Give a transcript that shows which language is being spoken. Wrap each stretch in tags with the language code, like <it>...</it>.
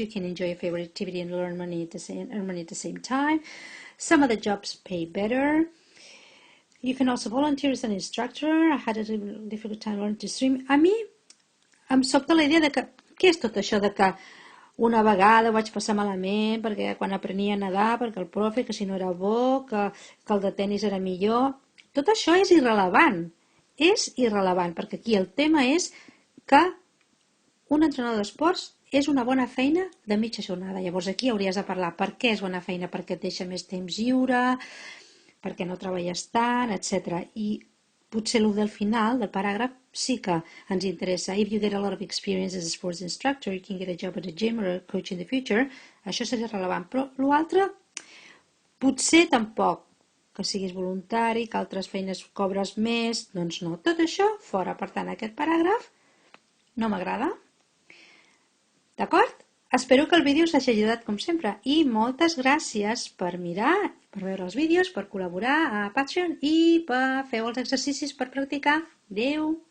<en>You can enjoy a favorite activity and earn money at the same time. Some of the jobs pay better. You can also volunteer as an instructor. I had a difficult time learning to swim.</en> <ca>A mi em sobta la idea de que, què és tot això de que una vegada ho vaig passar malament perquè quan aprenia a nedar, perquè el profe, que si no era bo, que el de tenis era millor. Tot això és irrellevant. És irrellevant, perquè aquí el tema és que un entrenador d'esports és una bona feina de mitja jornada. Llavors aquí hauries de parlar per què és bona feina, perquè et deixa més temps lliure, perquè no treballes tant, etc. I potser el del final del paràgraf sí que ens interessa.</ca> <en>If you get a lot of experience as a sports instructor, you can get a job at a gym or a coach in the future.</en> <ca>Això seria rellevant, però l'altre potser tampoc, que siguis voluntari, que altres feines cobres més, doncs no. Tot això fora, per tant, aquest paràgraf no m'agrada. D'acord? Espero que el vídeo us hagi ajudat com sempre i moltes gràcies per mirar, per veure els vídeos, per col·laborar a Patreon i per fer els exercicis per practicar. Adéu!</ca>